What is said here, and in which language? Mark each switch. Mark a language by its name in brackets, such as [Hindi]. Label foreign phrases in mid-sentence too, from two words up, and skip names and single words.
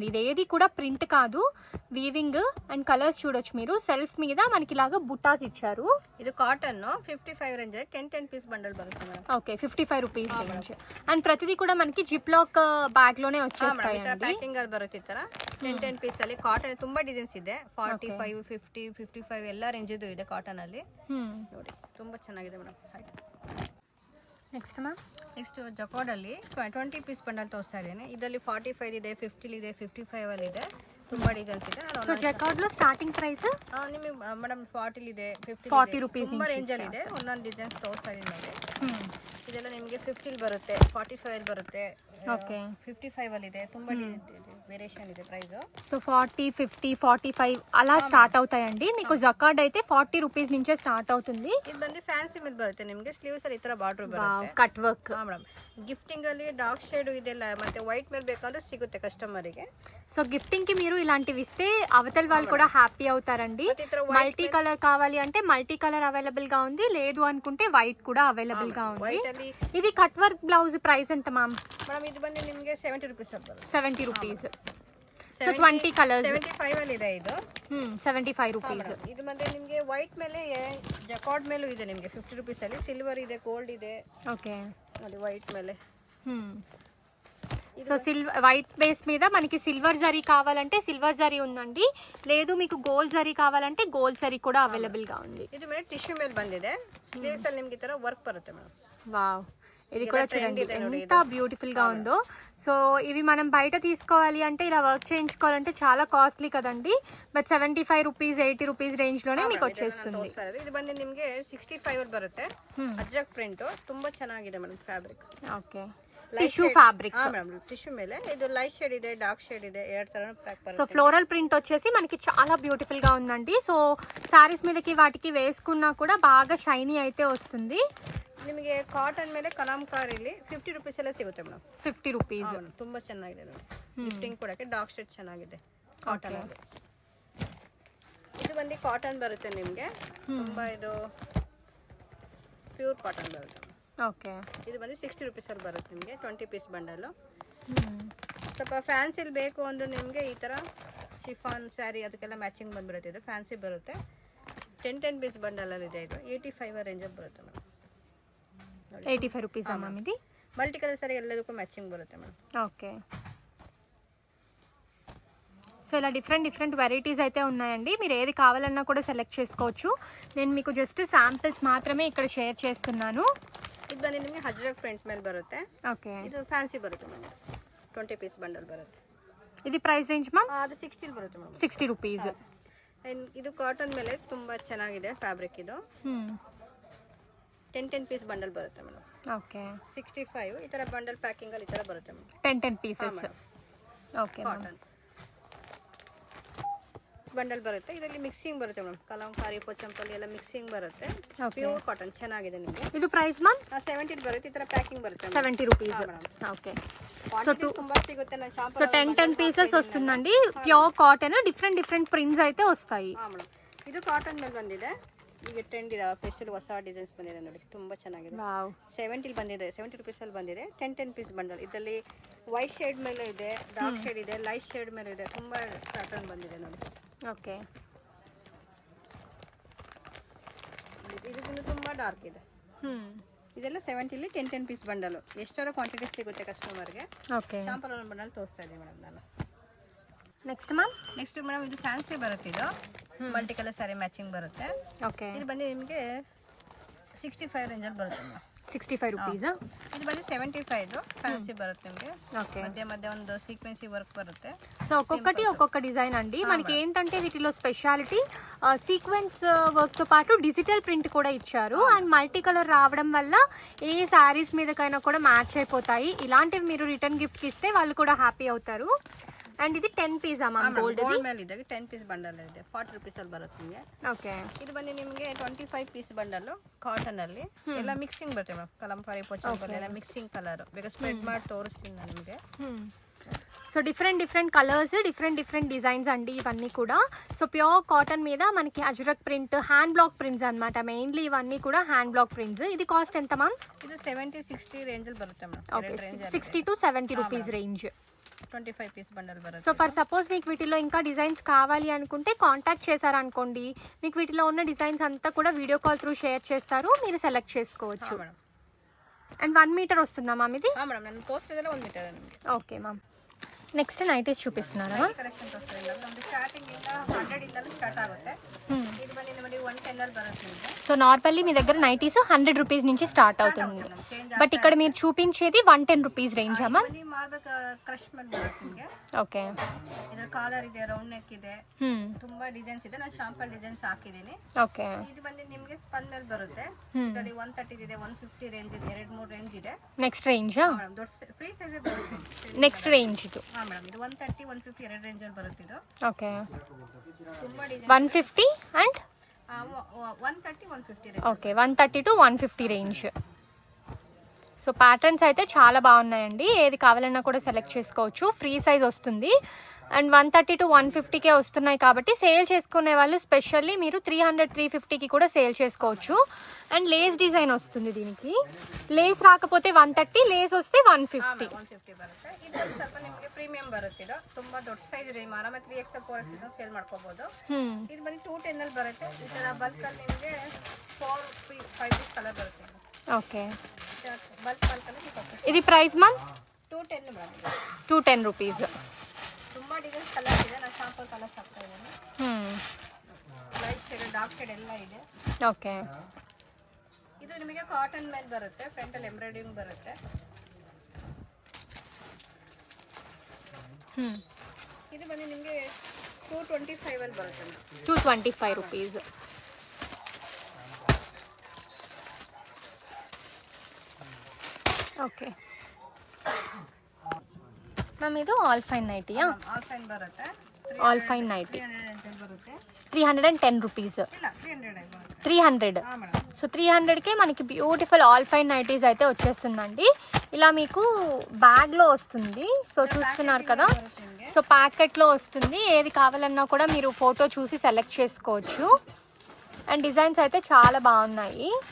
[Telugu] ఇది ఏది కూడా ప్రింట్ కాదు, వీవింగ్. [English] and colors [Telugu] చూడొచ్చు మీరు. సెల్ఫ్ మీద మనకి ఇలాగా బుటాస్ ఇచ్చారు. [Kannada] ಇದು [English] cotton 55 range 10 piece bundle [Kannada] ಬರುತ್ತೆ. [English] OK 55 rupees range. [Telugu] అండ్ ప్రతిదీ కూడా మనకి [English] zip lock bag [Telugu] లోనే వచ్చేస్తాయండి. [Kannada] ಪ್ಯಾಕಿಂಗ್ ಅಲ್ಲಿ ಬರುತ್ತೆ ಈ ತರ 10 ಪೀಸ್ ಅಲ್ಲಿ. ಕಾಟನ್ ತುಂಬಾ ಡಿಸೈನ್ಸ್ ಇದೆ. 45 50 55 ಎಲ್ಲ ರೇಂಜ್ ಇದೆ ಕಾಟನ್ ಅಲ್ಲಿ. ನೋಡಿ ತುಂಬಾ ಚೆನ್ನಾಗಿದೆ ಮೇಡಮ್. [English] next ma'am next jacquard [Kannada] ಅಲ್ಲಿ 20 [English] piece bundle [Kannada] ತೋರಿಸ್ತಾ ಇದ್ದೀನಿ. ಇದರಲ್ಲಿ 45 ಇದೆ, 50 ಇದೆ, 55 ಅಲ್ಲಿ ಇದೆ. ತುಂಬಾ ಡಿಸೈನ್ಸ್ ಇದೆ. [English] so jacquard [Telugu] లో [English] starting price [Kannada] ನಿಮಗೆ ಮೇಡಮ್ 40 ಇದೆ, 40 ರೂಪೀಸ್ ತುಂಬಾ ರೇಂಜ್ ಅಲ್ಲಿ ಇದೆ. ಒಂದೊಂದು ಡಿಸೈನ್ಸ್ ತೋರಿಸ್ತಾ ಇದ್ದೀನಿ ನೋಡಿ. ಇದೆಲ್ಲ ನಿಮಗೆ 50 ಬರುತ್ತೆ, 45 ಅಲ್ಲಿ ಬರುತ್ತೆ, ಓಕೆ 55 ಅಲ್ಲಿ ಇದೆ. ತುಂಬಾ ವೇರಿಯೇಷನ್ ಇದೆ ಪ್ರೈಸ್. [Telugu] సో 40 50 45 అలా స్టార్ట్ అవుతాయండి. మీకు జకార్డ్ అయితే 40 రూపీస్ నుంచే స్టార్ట్ అవుతుంది. [Kannada] ಇದು ಬಂದು ಫ್ಯಾನ್ಸಿ ಮೇಲೆ ಬರುತ್ತೆ ನಿಮಗೆ. ಸ್ಲೀವ್ಸ್ ಅಲ್ಲಿ ಈ ತರ ಬಾರ್ಡರ್ ಬರುತ್ತೆ. [English] cut work. madam gifting [Kannada] ಅಲ್ಲಿ [English] dark shade [Kannada] ಇದೆಲ್ಲ ಮತ್ತೆ ವೈಟ್ ಮೇಲೆ ಬೇಕಾದ್ರೂ ಸಿಗುತ್ತೆ ಕಸ್ಟಮರಿಗೆ. [English] so gifting [Telugu] కి మీరు ఇలాంటివి ఇస్తే అవతల వాళ్ళు కూడా హ్యాపీ అవుతారండి. [English] multi color [Telugu] కావాలి అంటే [English] multi color [Telugu] అవైలబుల్ గా ఉంది, లేదు అనుకుంటే వైట్ కూడా అవైలబుల్ గా ఉంది. ఇది [English] cut work blouse price [Telugu] ఎంత మ్యామ్? [Kannada] ಮೇಡಮ್ ಇದು ಬಂದು ನಿಮಗೆ 70 ರುಪೀಸ್ ಬರುತ್ತೆ. [English] 70 rupees. So 20 colors [Kannada] 75 ಅಲ್ಲಿ ಇದೆ. ಇದು [Telugu] 75 రూపీస్. [Kannada] ಇದು ಬಂದು ನಿಮಗೆ ವೈಟ್ ಮೇಲೆ ಜಕಾರ್ಡ್ ಮೇಲೂ ಇದೆ ನಿಮಗೆ 50 ರುಪೀಸ್ ಅಲ್ಲಿ. ಸಿಲ್ವರ್ ಇದೆ, ಗೋಲ್ಡ್ ಇದೆ. [Telugu] ఓకే [Kannada] ನೋಡಿ ವೈಟ್ ಮೇಲೆ. [English] so white base [Telugu] మీద మనకి సిల్వర్ జరీ కావాలంటే సిల్వర్ జరీ ఉందండి, లేదు మీకు గోల్డ్ జరీ కావాలంటే గోల్డ్ జరీ కూడా అవైలబుల్ గా ఉంది. [Kannada] ಇದು ಮೇಲೆ ಟಿಶ್ಯೂ ಮೇಲೆ ಬಂದಿದೆ. ಸ್ಲೀವ್ಸ್ ಅಲ್ಲಿ ನಿಮಗೆ ಈ ತರ ವರ್ಕ್ ಬರುತ್ತೆ ಮೇಡಮ್. [Telugu] వావ్, ఇది కూడా చూడండి ఎంత బ్యూటిఫుల్ గా ఉందో. సో ఇవి మనం బయట తీసుకోవాలి అంటే ఇలా వర్క్ చేయించుకోవాలంటే చాలా కాస్ట్లీ కదండి. [English] but 75 rupees 80 rupees range [Telugu] లోనే మీకు వచ్చేస్తుంది. [Kannada] ಇದು ಬಂದು ನಿಮಗೆ 65 ಅಲ್ಲಿ ಬರುತ್ತೆ. ಅಜ್ರಕ್ ಪ್ರಿಂಟ್ ತುಂಬಾ ಚೆನ್ನಾಗಿದೆ [English] madam fabric. OK tissue fabric. [Kannada] ಮೇಡಮ್ ಟಿಶ್ಯೂ ಮೇಲೆ ಇದು [English] light shade [Kannada] ಇದೆ, [English] dark shade [Kannada] ಇದೆ, ಎರಡು ತರ ಪ್ಯಾಕ್ ಬರುತ್ತೆ. [English] so floral print [Telugu] వచ్చేసి మనకి చాలా బ్యూటిఫుల్ గా ఉందండి. [English] so sarees [Telugu] మీదకి వాటికి వేసుకున్నా కూడా బాగా షైనీ అయితే వస్తుంది. [Kannada] ನಿಮಗೆ ಕಾಟನ್ ಮೇಲೆ ಕಲಾಂಕಾರಿಲಿ 50 ರುಪೀಸ್ ಎಲ್ಲ ಸಿಗುತ್ತೆ ಮೇಡಮ್. 50 ರೂಪೀಸ್. ತುಂಬಾ ಚೆನ್ನಾಗಿದೆ ನೋಡಿ. ಗಿಫ್ಟಿಂಗ್ ಕೊಡಕ್ಕೆ [English] dark shade [Kannada] ಚೆನ್ನಾಗಿದೆ ಕಾಟನ್ ಅಲ್ಲಿ. ಇದು ಬಂದು ಕಾಟನ್ ಬರುತ್ತೆ ನಿಮಗೆ. ತುಂಬಾ ಇದು [English] pure cotton [Kannada] ಬರುತ್ತೆ. ಓಕೆ ಇದು ಬಂದು 60 ರುಪೀಸ್ ಅಲ್ಲಿ ಬರುತ್ತೆ ನಿಮಗೆ. 20 [English] piece bundle. [Kannada] ಸ್ವಲ್ಪ ಫ್ಯಾನ್ಸಿಲ್ ಬೇಕು ಅಂದ್ರೆ ನಿಮಗೆ ಈ ತರ [English] chiffon saree [Kannada] ಅದಕ್ಕೆಲ್ಲ ಮ್ಯಾಚಿಂಗ್ ಬಂದ್ಬಿಡುತ್ತೆ. ಇದು ಫ್ಯಾನ್ಸಿ ಬರುತ್ತೆ. 10 ಪೀಸ್ ಬಂಡಲಲ್ಲಿ ಇದೆ. ಇದು 85 ರೇಂಜಲ್ಲಿ ಬರುತ್ತೆ ಮೇಡಮ್. 85 ರೂಪೀಸಾ ಮ್ಯಾಮ್ ಇದು? [English] multi color saree [Kannada] ಎಲ್ಲದಕ್ಕೂ ಮ್ಯಾಚಿಂಗ್ ಬರುತ್ತೆ ಮೇಡಮ್. [English] OK. So [Telugu] ఇలా [English] different varieties [Telugu] అయితే ఉన్నాయండి. మీరు ఏది కావాలన్నా కూడా సెలెక్ట్ చేసుకోవచ్చు. నేను మీకు [English] just samples [Telugu] మాత్రమే ఇక్కడ షేర్ చేస్తున్నాను. [Kannada] ಇದು ಬಂದು ನಿಮಗೆ ಹಜ್ರಕ್ ಪ್ರಿಂಟ್ಸ್ ಮೇಲೆ ಬರುತ್ತೆ. [Telugu] ఓకే. [Kannada] ಇದು ಫ್ಯಾನ್ಸಿ ಬರುತ್ತೆ ಮೇಡಮ್. 20 [English] piece bundle [Kannada] ಬರುತ್ತೆ. [English] ఇది price range ma'am? [Kannada] ಅದು 16 ಬರುತ್ತೆ ಮೇಡಮ್. 60 ರೂಪೀಸ್. ಇದು ಕಾಟನ್ ಮೇಲೆ ತುಂಬಾ ಚೆನ್ನಾಗಿದೆ ಫ್ಯಾಬ್ರಿಕ್ ಇದು. 10 [English] piece bundle [Kannada] ಬರುತ್ತೆ ಮೇಡಮ್. ಓಕೆ. 65 ಈ ತರ [English] bundle packing [Kannada] ಅಲ್ಲಿ ಈ ತರ ಬರುತ್ತೆ ಮೇಡಮ್. [English] 10 pieces. OK. cotton bundle [Kannada] ಬರುತ್ತೆ. ಇದರಲ್ಲಿ ಮಿಕ್ಸಿಂಗ್ ಬರುತ್ತೆ ಮೇಡಮ್. ಕಲಂಕಾರಿ ಪೋಚಂಪಲ್ಲಿ ಎಲ್ಲ ಮಿಕ್ಸಿಂಗ್ ಬರುತ್ತೆ. [English] pure cotton [Kannada] ಚೆನ್ನಾಗಿದೆ ನಿಮಗೆ. ಇದು [English] price ma'am? [Kannada] 70 ಬರುತ್ತೆ. ಈ ತರ ಪ್ಯಾಕಿಂಗ್ ಬರುತ್ತೆ [English] 70 rupees. OK. [Kannada] ಸೊ ತುಂಬಾ ಸಿಗುತ್ತೆ ನಾನು ಶಾಪ್. [Telugu] సో 10 పీసెస్ వస్తుందండి. [English] pure cotton, different prints [Telugu] అయితే వస్తాయి. [Kannada] ಇದು ಕಾಟನ್ ಮೇಲೆ ಬಂದಿದೆ. ಈಗ ಟ್ರೆಂಡ್ ಇದೆ, ಸ್ಪೆಷಲ್ ಹೊಸ ಡಿಸೈನ್ಸ್ ಬಂದಿದೆ ನೋಡಿ, ತುಂಬಾ ಚೆನ್ನಾಗಿದೆ. ವಾವ್. 70 ಬಂದಿದೆ. 70 ರೂಪೀಸ್ ಅಲ್ಲಿ ಬಂದಿದೆ. 10 [English] piece bundle. [Kannada] ಇದರಲ್ಲಿ [English] white shade [Kannada] ಮೇಲೆ ಇದೆ, [English] dark shade [Kannada] ಇದೆ, [English] light shade [Kannada] ಮೇಲೆ ಇದೆ. ತುಂಬಾ ಪ್ಯಾಟರ್ನ್ ಬಂದಿದೆ ನೋಡಿ. ಓಕೆ. ಇದು ತುಂಬಾ ಡಾರ್ಕ್ ಇದೆ. ಇದೆಲ್ಲ 70ಲಿ 10 [English] piece bundle. [Kannada] ಎಷ್ಟರ ಕ್ವಾಂಟಿಟಿ ಸಿಗುತ್ತೆ ಕಸ್ಟಮರ್ಗೆ. ಓಕೆ. ಶಾಂಪಲ್ ಒಂದು ಬಂಡಲ್ ತೋರಿಸ್ತಾ ಇದ್ದೀನಿ ಮೇಡಮ್ ನಾನು. [English] next ma'am? next madam [Kannada] ಇದು ಫ್ಯಾನ್ಸಿ ಬರುತ್ತೆ. ಇದು [English] multi color saree matching [Kannada] ಬರುತ್ತೆ. ಓಕೆ. ಇದು ಬಂದು ನಿಮಗೆ 65 ರೇಂಜಲ್ಲಿ ಬರುತ್ತೆ ಮೇಡಮ್. 65 ರೂಪೀಸ್. ಇದು ಬಂದು 75 ಫ್ಯಾನ್ಸಿ ಬರುತ್ತೆ ನಿಮಗೆ. [Telugu] ఓకే. మధ్య ಒಂದು [English] sequency work [Telugu] బರುತ್ತೆ. సో ఒక్కొక్కటి ఒక్కొక్క డిజైన్ అండి. మనకి ఏంటంటే వీటిలో [English] speciality sequence work [Telugu] తో పాటు [English] digital print [Telugu] కూడా ఇచ్చారు. [English] and multi color [Telugu] రావడం వల్ల ఏ సారీస్ మీదకైనా కూడా మ్యాచ్ అయిపోతాయి. ఇలాంటివి మీరు [English] return gift [Telugu] కి ఇస్తే వాళ్ళు కూడా హ్యాపీ అవుతారు. అండ్ ఇది 10 [English] piece ma'am gold [Telugu] ఇది? [Kannada] ಮೇಲೆ ಇದೆ 10 [English] piece bundle [Kannada] ಇದೆ. 40 ರೂಪೀಸ್ ಅಲ್ಲಿ ಬರುತ್ತೆ ನಿಮಗೆ. ಓಕೆ. ಇದು ಬಂದು ನಿಮಗೆ 25 [English] piece bundle cotton [Kannada] ಅಲ್ಲಿ ಎಲ್ಲ ಮಿಕ್ಸಿಂಗ್ ಬರುತ್ತೆ ಮ್ಯಾಮ್. ಕಲಂಕಾರಿ ಪೋಚಂಪಲ್ಲಿ ಎಲ್ಲ [English] mixing color. [Kannada] ಬೇಗ ಸ್ಪ್ರೆಡ್ ಮಾಡಿ ತೋರಿಸ್ತೀನಿ ನಾನು ನಿಮಗೆ. [English] so different colors, different designs [Telugu] అండి ఇవన్నీ కూడా. [English] so pure cotton [Telugu] మీద మనకి అజ్రక్ [English] print, hand block prints [Telugu] అన్నమాట. మెయిన్లీ ఇవన్నీ కూడా [English] hand block prints. [Telugu] ఇది కాస్ట్ ఎంత మ్యామ్? [Kannada] ಇದು 70-60 ರೇಂಜ್ ಅಲ್ಲಿ ಬರುತ್ತೆ ಮ್ಯಾಮ್. [English] OK. 60 to 70 rupees range. [Telugu] 25 [English] piece bundle [Telugu] బರುತ್ತೆ. [English] so for suppose [Telugu] మీకు వీటిలో ఇంకా డిజైన్స్ కావాలి అనుకుంటే కాంటాక్ట్ చేశారనుకోండి, మీకు వీటిలో ఉన్న డిజైన్స్ అంతా కూడా [English] video call through share [Telugu] చేస్తారు, మీరు సెలెక్ట్ చేసుకోవచ్చు. అండ్ 1 మీటర్ వస్తుందా మ్యామ్ ఇది? మేడం నేను పోస్ట్ ಇದೆಲ್ಲ 1 మీటర్ అండి. [English] OK ma'am. Next nighties [Telugu] చూపిస్తున్నారా మ్యామ్? కలెక్షన్స్ వస్తాయి మేడం. [Kannada] ನಮ್ಮದು ಸ್ಟಾರ್ಟಿಂಗ್ ಇಂದ 100 ಇಂದಲೂ ಸ್ಟಾರ್ಟ್ ಆಗುತ್ತೆ. ಇದು ಬಂದು ನಿಮಗೆ 110 ಅಲ್ಲಿ ಬರುತ್ತೆ. [English] so normally [Telugu] మీ దగ్గర నైటీస్ 100 రూపీస్ నుంచి స్టార్ట్ అవుతుంది. బట్ ఇక్కడ మీరు చూపించేది 110 [English] rupees range ma'am? [Telugu] ఇది [English] marble crush [Kannada] ಮೇಲೆ ಬರುತ್ತೆ ನಿಮಗೆ. [Telugu] ఓకే. [Kannada] ಇದರ ಕಾಲರ್ ಇದೆ, [English] round neck [Kannada] ಇದೆ, ತುಂಬಾ ಡಿಸೈನ್ಸ್ ಇದೆ. ನಾನು [English] sample designs [Kannada] ಹಾಕಿದ್ದೀನಿ. ಓಕೆ. ಇದು ಬಂದು ನಿಮಗೆ ಸ್ಪನ್ ಮೇಲೆ ಬರುತ್ತೆ. ಇದರಲ್ಲಿ 130 ಇದೆ, 150 ರೇಂಜ್ ಇದೆ, 2-3 ರೇಂಜ್ ಇದೆ. [English] next range? [Kannada] ಮೇಡಂ ದೊಡ್ಡ [English] free size [Kannada] ಬರುತ್ತೆ. [English] next range ಇದು? [Kannada] ಹಾ ಮೇಡಂ ಇದು 130 150 ಎರಡು ರೇಂಜ್ ಅಲ್ಲಿ ಬರುತ್ತೆ ಇದು. [Telugu] ఓకే. [Kannada] ತುಂಬಾ ಡಿಸೈನ್ [Telugu] 150 అండ్ [Kannada] 130 150 ರೇಂಜ್. [English] OK. 130 to 150 range. So patterns [Telugu] అయితే చాలా బాగున్నాయండి. ఏది కావాలన్నా కూడా సెలెక్ట్ చేసుకోవచ్చు. [English] free size [Telugu] వస్తుంది. అండ్ 130 to 150కే వస్తున్నాయి కాబట్టి సేల్ చేసుకునే వాళ్ళు స్పెషల్లీ మీరు 300-350కి కూడా సేల్ చేసుకోవచ్చు. [English] and lace design [Telugu] వస్తుంది దీనికి. లేస్ రాకపోతే 130, లేస్ వస్తే 150. [Kannada] 150 ಬರುತ್ತೆ. ಇದು ಸ್ವಲ್ಪ ನಿಮಗೆ ಪ್ರೀಮಿಯಂ ಬರುತ್ತೆ. ಇದು ತುಂಬಾ ದೊಡ್ಡ ಸೈಜ್ ಇದೆ. ಆರಾಮಾಗಿ 3XL 4XL ಇದು ಸೇಲ್ ಮಾಡ್ಕೋಬಹುದು. ಇದು ಬಂದು 210 ಅಲ್ಲಿ ಬರುತ್ತೆ. ಈ ತರ ಬಲ್ಕ್ ಅಲ್ಲಿ ನಿಮಗೆ 4-5 [English] piece color [Kannada] ಬರುತ್ತೆ. [Telugu] ఓకే. [Kannada] ಬಲ್ಕ್ ಅಲ್ಲಿ [Telugu] ఇది [English] price ma'am? [Kannada] 210 ಮೇಡಂ. [Telugu] 210 రూపీస్. [Kannada] ತುಂಬಾ ಡಿಸೈನ್ಸ್ ಕಲರ್ ಇದೆ. ನಾನು [English] sample colors [Kannada] ಹಾಕ್ತಾ ಇದ್ದೀನಿ. [English] light shade, dark shade [Kannada] ಎಲ್ಲ ಇದೆ. ಓಕೆ. ಇದು ನಿಮಗೆ ಕಾಟನ್ ಮೇಲೆ ಬರುತ್ತೆ. ಫ್ರಂಟ್ ಅಲ್ಲಿ ಎಂಬ್ರಾಯ್ಡಿಂಗ್ ಬರುತ್ತೆ. ಇದು ಬಂದು ನಿಮಗೆ 225 ಅಲ್ಲಿ ಬರುತ್ತೆ. [English] 225 rupees. OK ma'am [Telugu] ఇది [English] all fine [Telugu] నైటీయా? [English] all fine [Kannada] ಬರುತ್ತೆ. [English] all fine nighty [Kannada] 310 ಬರುತ್ತೆ. 310 రూపీస్. ಇಲ್ಲ 300 ಬರುತ್ತೆ. 300. ಹಾ ಮೇಡಂ. [Telugu] సో 300కే మనకి [English] beautiful all fine nighties [Telugu] అయితే వచ్చేస్తుందండి. ఇలా మీకు బ్యాగ్లో వస్తుంది. సో చూస్తున్నారు కదా, సో ప్యాకెట్లో వస్తుంది. ఏది కావాలన్నా కూడా మీరు ఫోటో చూసి సెలెక్ట్ చేసుకోవచ్చు. [English] and designs [Telugu] అయితే చాలా బాగున్నాయి.